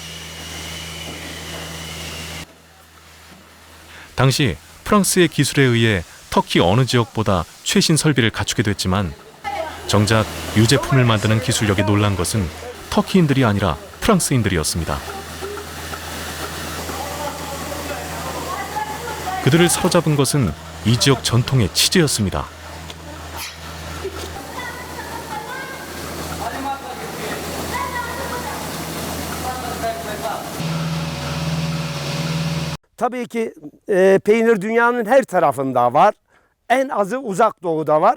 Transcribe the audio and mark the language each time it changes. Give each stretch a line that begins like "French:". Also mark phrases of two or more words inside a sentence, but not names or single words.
Korean: 당시 프랑스의 기술에 의해 터키 어느 지역보다 최신 설비를 갖추게 됐지만 정작 유제품을 만드는 기술력에 놀란 것은 터키인들이 아니라 프랑스인들이었습니다. 그들을 사로잡은 것은 이 지역 전통의 치즈였습니다.
Turkish: Tabii ki peynir dünyanın her tarafında var. En azı Uzak Doğu'da var.